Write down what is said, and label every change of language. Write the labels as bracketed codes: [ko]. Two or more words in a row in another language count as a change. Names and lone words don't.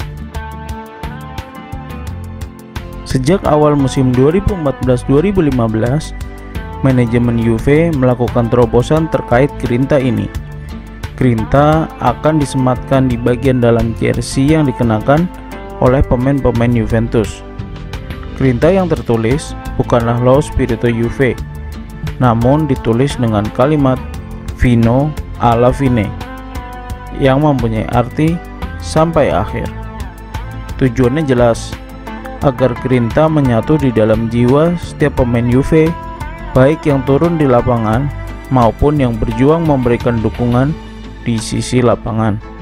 [id] Sejak awal musim 2014-2015, manajemen Juve melakukan terobosan terkait grinta ini. Grinta akan disematkan di bagian dalam jersey yang dikenakan oleh pemain-pemain Juventus. Grinta yang tertulis bukanlah [it] Lo Spirito [id] Juve, namun ditulis dengan kalimat [it] Fino alla fine [id] yang mempunyai arti sampai akhir. Tujuannya jelas, agar grinta menyatu di dalam jiwa setiap pemain Juve, baik yang turun di lapangan maupun yang berjuang memberikan dukungan di sisi lapangan.